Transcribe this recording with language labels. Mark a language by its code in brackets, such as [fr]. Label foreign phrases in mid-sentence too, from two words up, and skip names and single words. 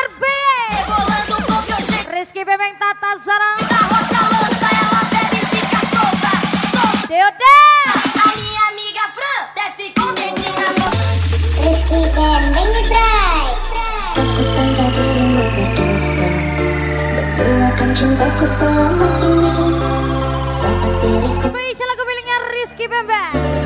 [pt] B, Rebolando com seu jeito [id] Rizky Bebeng, Tata Zara, [pt] da Rocha lança, ela bebe e fica solta, solta. Deode, A minha amiga Fran desce com dedinho na mão. [id] Rizky Bembeng nih Bray. Aku sangka dirimu berdusta, berduakan cintaku selama ini. Saat diriku spesial lagu miliknya Rizky Bembeng.